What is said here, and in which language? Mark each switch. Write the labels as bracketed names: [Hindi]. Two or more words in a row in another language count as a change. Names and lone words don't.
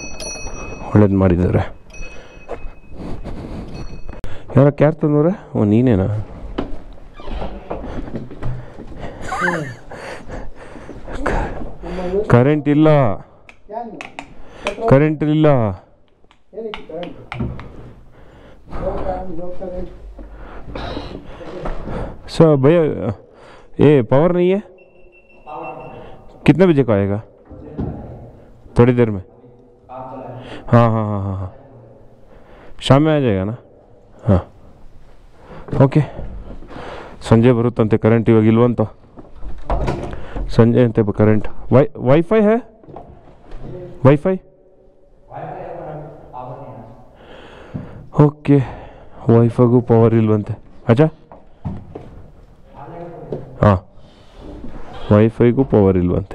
[Kannada] ಒಳ್ಳೇದು ಮಾಡಿದ್ದಾರೆ. ಯಾರ ಕ್ಯಾರ್ ತಂದವ್ರೆ? ಓ ನೀನೇನಾ? ಕರೆಂಟ್ ಇಲ್ಲ, ಕರೆಂಟ್ ಇಲ್ಲ. [Hindi] सर भैया ये पावर नहीं है? कितने बजे का आएगा? थोड़ी देर में? हाँ हाँ हाँ हाँ हाँ, शाम में आ जाएगा ना? [Kannada] ಹಾಂ ಓಕೆ. ಸಂಜೆ ಬರುತ್ತಂತೆ ಕರೆಂಟ್, ಇವಾಗ ಇಲ್ವಂತ. ಸಂಜೆ ಅಂತೆ ಕರೆಂಟ್. ವೈಫೈ ಹೇ? ವೈಫೈ ಓಕೆ. ವೈಫೈಗೂ ಪವರ್ ಇಲ್ವಂತೆ. [Hindi] अच्छा हाँ, [Kannada] ವೈಫೈಗೂ ಪವರ್ ಇಲ್ವಂತೆ.